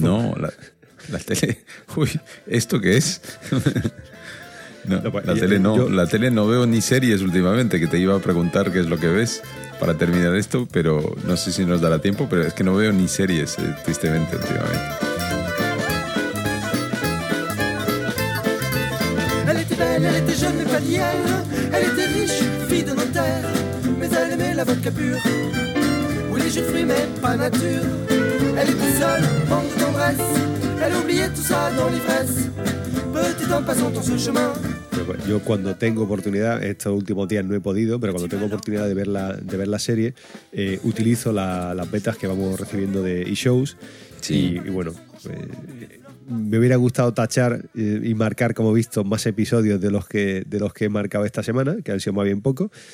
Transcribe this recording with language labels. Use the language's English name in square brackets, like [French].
[Spanish] No, la tele... Uy, ¿esto qué es? No, la tele no veo ni series últimamente, que te iba a preguntar qué es lo que ves para terminar esto, pero no sé si nos dará tiempo, pero es que no veo ni series, tristemente, últimamente. [French] Elle était jeune mais pas liée. Elle était riche, fille de notaire. Mais elle aimait la vodka pure ou les jus de fruits mais pas nature. Elle était seule, manque de tendresse. Elle oubliait tout ça dans l'ivresse. Petit en passant sur ce chemin. [Spanish] Yo cuando tengo oportunidad, estos últimos días no he podido, pero cuando tengo oportunidad de ver la serie, utilizo las betas que vamos recibiendo de eShows. Sí. Y bueno, me hubiera gustado tachar y marcar, como he visto, más episodios de los que he marcado esta semana, que han sido más bien poco.